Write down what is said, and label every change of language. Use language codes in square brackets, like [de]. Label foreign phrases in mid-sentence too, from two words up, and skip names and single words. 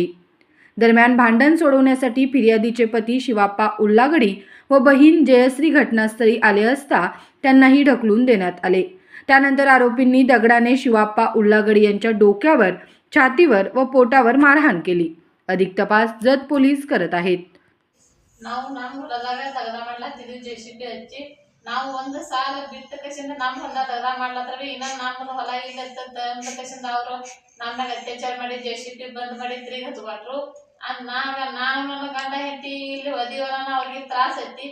[mr] दरम्यान भांडण सोडवण्यासाठी फिर्यादीचे पती शिवाप्पा उल्लागडी व बहीण जयश्री घटनास्थळी आले असता त्यांनाही ढकलून देण्यात आले। त्यानंतर आरोपींनी दगडाने शिवाप्पा उल्लागडी यांच्या डोक्यावर, छातीवर व पोटावर मारहाण केली। अधिक तपास जत पोलीस करत आहेत। [kn] ನಾವು ಒಂದು ಸಾಲ ಬಿಟ್ಟ ಕಸಿಂದ ನಮ್ಮ ಹೊಲದಾಗ ಮಾಡ್ಲತ್ತಾರ ಇನ್ನೊಂದು ನಮ್ಮದು ಹೊಲ ಇಲ್ಲಂತ ಕಸಿಂದ ಅವರು ನಮ್ನಾಗ ಅತ್ಯಾಚಾರ ಮಾಡಿ ಜೆಸಿಪಿ ಬಂದ್ ಮಾಡಿ ತಿರುಗಿ ಹತ್ಕೊಟ್ರು। ನಾನು ನನ್ನ ಗಂಡ ಹೆಂಡತಿ ಇಲ್ಲಿ ಒದಿವಲ್ಲ ಅವ್ರಿಗೆ ತ್ರಾಸ ಐತಿ।